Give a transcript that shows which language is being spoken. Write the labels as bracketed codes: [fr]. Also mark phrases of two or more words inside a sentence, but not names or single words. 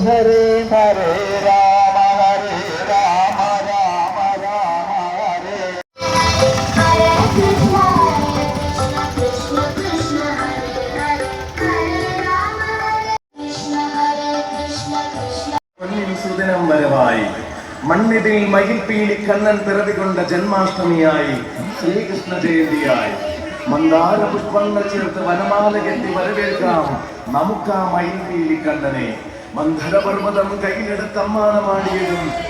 [sa] Hare Hare, Hare Rama, Rama Rama, Hare Krishna Krishna Krishna Hare Hare Hare Rama Krishna Krishna [ml] പൊന്നിൻ സുദിനം വരവായി മണ്ണിതിൽ മയിൽപീലി കണ്ണൻ പിറവികൊണ്ട ജന്മാഷ്ടമിയായി ശ്രീകൃഷ്ണ ജയന്തിയായി മന്ദാര പുഷ്പങ്ങൾ ചേർത്ത് വനമാല കെട്ടി വരവേൽക്കാം നമുക്കാ മയിൽപീലി കണ്ണനെ. മന്ധര പർവ്വതം കയ്യിലെടുത്ത് അമ്മാനമാടിയതും